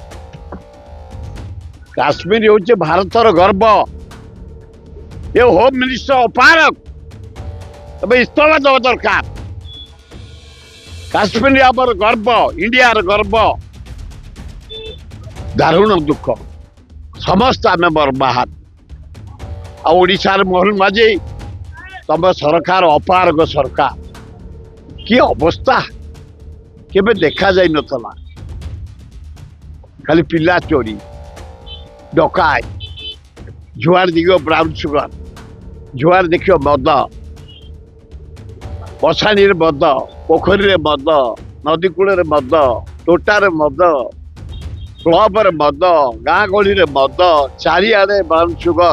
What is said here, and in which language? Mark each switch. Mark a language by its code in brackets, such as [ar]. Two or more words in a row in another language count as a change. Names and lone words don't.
[bn] কাশ্মীর হচ্ছে ভারতর গর্ব। এ [en] home minister [bn] অপারক, তবে ইস্তফা দেওয়া দরকার। কাশ্মীর আমার গর্ব, ইন্ডিয়ার গর্ব। দারুণ দুঃখ, [or] ସମସ୍ତେ ଆମେ ବରବାହାଦ। ଆଉ ଓଡ଼ିଶାର ମୋହନ ମାଝୀ ତମ ସରକାର ଅପାରଗ ସରକାର। କି ଅବସ୍ଥା କେବେ ଦେଖାଯାଇ ନଥିଲା। ଖାଲି ପିଲା ଚୋରି, ଡକାୟତ, ଯୁଆଡେ ଦେଖିବ [en] brown sugar, [or] ଯୁଆଡେ ଦେଖିବ ମଦ, ବସାଣିରେ ମଦ, ପୋଖରୀରେ ମଦ, ନଦୀ କୂଳରେ ମଦ, ତୋଟାରେ ମଦ, କ୍ଲବରେ ମଦ, ଗାଁ ଗହଳିରେ ମଦ, ଚାରିଆଡେ [en] brown sugar.